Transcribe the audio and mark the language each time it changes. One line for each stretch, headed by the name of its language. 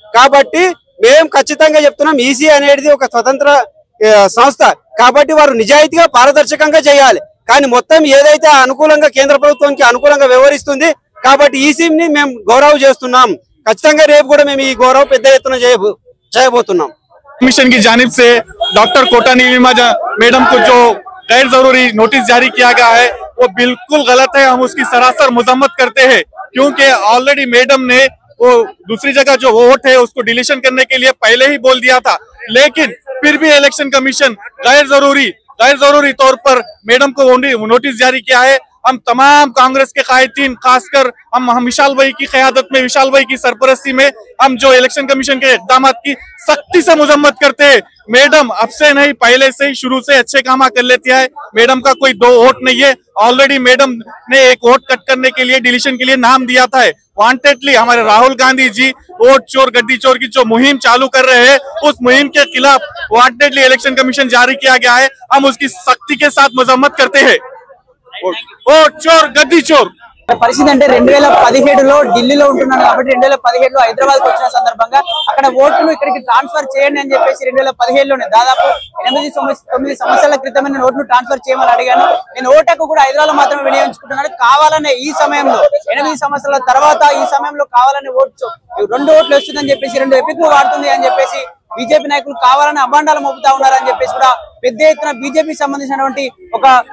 Telugu: కాబట్టి మేము ఖచ్చితంగా చెప్తున్నాం, ఈసీ అనేది ఒక స్వతంత్ర సంస్థ కాబట్టి వారు నిజాయితీగా పారదర్శకంగా చేయాలి. కానీ మొత్తం ఏదైతే అనుకూలంగా కేంద్ర ప్రభుత్వానికి అనుకూలంగా వ్యవహరిస్తుంది కాబట్టి ఈసీని మేము గౌరవ చేస్తున్నాం. ఖచ్చితంగా రేపు కూడా మేము ఈ గౌరవ పెద్ద ఎత్తున చేయబోతున్నాం.
Hindi: कमीशन की जानिब से डॉक्टर कोटा नीलिमा मैडम को जो गैर जरूरी नोटिस जारी किया गया है वो बिल्कुल गलत है। हम उसकी सरासर मजम्मत करते हैं, क्योंकि ऑलरेडी मैडम ने वो दूसरी जगह जो वोट है उसको डिलीशन करने के लिए पहले ही बोल दिया था, लेकिन फिर भी इलेक्शन कमीशन गैर जरूरी तौर पर मैडम को नोटिस जारी किया है। हम तमाम कांग्रेस के कायदीन, खासकर हम विशाल भाई की क़यादत में, विशाल भाई की सरपरस्ती में हम जो इलेक्शन कमीशन के इक़दाम की सख्ती से मजम्मत करते हैं। मैडम अब से नहीं, पहले से ही शुरू से अच्छे काम कर लेती है। मैडम का कोई 2 वोट नहीं है। ऑलरेडी मैडम ने 1 वोट कट करने के लिए, डिलीशन के लिए नाम दिया था। वांटेडली हमारे राहुल गांधी जी वोट चोर गद्दी चोर की जो मुहिम चालू कर रहे हैं, उस मुहिम के खिलाफ वांटेडली इलेक्शन कमीशन जारी किया गया है। हम उसकी सख्ती के साथ मजम्मत करते हैं। वोट चोर गद्दी चोर
Telugu: పరిస్థితి అంటే 2017లో ఢిల్లీలో ఉంటున్నాను కాబట్టి 2017లో హైదరాబాద్ వచ్చిన సందర్భంగా అక్కడ ఓటును ఇక్కడికి ట్రాన్స్ఫర్ చేయండి అని చెప్పేసి 2017లోనే దాదాపు 8-9 సంవత్సరాల క్రితం నేను ఓటును ట్రాన్స్ఫర్ చేయమని అడిగాను. నేను ఓటుకు కూడా హైదరాబాద్ మాత్రమే వినియోగించుకుంటున్నాను. కావాలనే ఈ సమయంలో 8 సంవత్సరాల తర్వాత ఈ సమయంలో కావాలనే 2 ఓట్లు వస్తుందని చెప్పేసి 2 ఎపిక్లు వాడుతుంది అని చెప్పేసి బీజేపీ నాయకులు కావాలని అభాండాలు మోపుతా ఉన్నారని చెప్పేసి కూడా పెద్ద ఎత్తున బీజేపీ సంబంధించినటువంటి ఒక